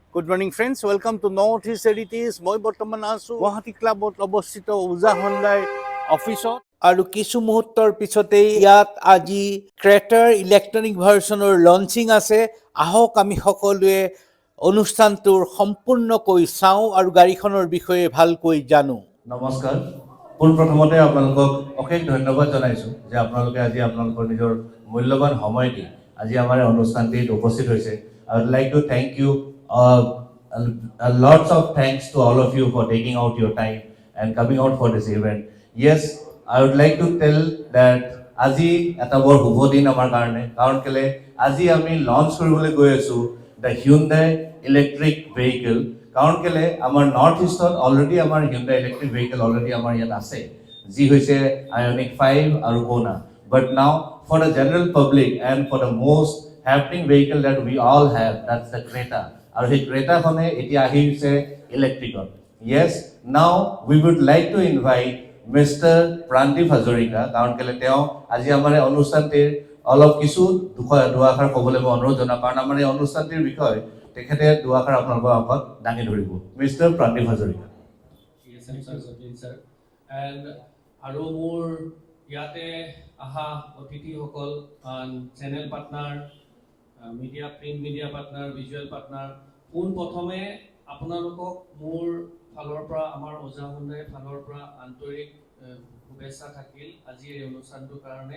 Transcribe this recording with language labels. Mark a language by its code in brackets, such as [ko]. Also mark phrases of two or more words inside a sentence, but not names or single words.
[en] Good morning, friends. Welcome to Northeast Heritage. [as] মই বৰ্তমান আছো গুৱাহাটী ক্লাবত অৱস্থিত ওজা হণ্ডাই অফিচত আৰু কিছু মুহূৰ্তৰ পিছতেই ইয়াত আজি ক্ৰেটাৰ [en] electronic versionৰ [as] লঞ্চিং আছে। আহক আমি সকলোৱে অনুষ্ঠানটোৰ সম্পূৰ্ণকৈ চাওঁ আৰু গাড়ীখনৰ বিষয়ে ভালকৈ জানো। নমস্কাৰ পোনপ্ৰথমতে আপোনালোকক অশেষ ধন্যবাদ জনাইছো যে আপোনালোকে আজি আপোনালোকৰ নিজৰ মূল্যৱান সময় দি আজি আমাৰ অনুষ্ঠানটিত উপস্থিত হৈছে। [en] I would like to thank you lots of thanks to all of you for taking out your time and coming out for this event. Yes, I would like to tell that [as] আজি এটা বৰ শুভ দিন আমাৰ কাৰণে, কাৰণ কেলে আজি আমি লঞ্চ কৰিবলৈ গৈ আছো [en] the Hyundai electric vehicle. [as] কাৰণ কেলে আমাৰ নৰ্থ ইষ্টত অলৰেডি আমাৰ [en] Hyundai electric vehicle [as] অলৰেডি আমাৰ ইয়াত আছে, যি হৈছে Ioniq 5 আৰু Kona. [en] But now for the general public and for the most happening vehicle that we all have, that's the Creta. [as] আৰু সেই Creta খনে এতিয়া আহিছে ইলেক্ট্ৰিকত. [en] Yes, now we would like to invite Mr. Prandip Hazarika, [as] কাৰণ কেলে তেওঁ আজি আমাৰ অনুষ্ঠানটিৰ অলপ কিছু দুআষাৰ ক'বলৈ মই অনুৰোধ জনাওঁ, কাৰণ আমাৰ এই অনুষ্ঠানটিৰ বিষয় তেখেতে দুআষাৰ আপোনালোকৰ আগত দাঙি ধৰিব। মিষ্টাৰ প্ৰান্দীপ হাজৰিকা। আৰু মোৰ ইয়াতে আহা অতিথিসকল, [en] channel partner, [as] মিডিয়া, [en] print media partner, visual partner, [as] পোনপ্ৰথমে আপোনালোকক মোৰ ফালৰ পৰা, আমাৰ ওজা হণ্ডাইৰ ফালৰ পৰা আন্তৰিক শুভেচ্ছা থাকিল আজি এই অনুষ্ঠানটোৰ কাৰণে।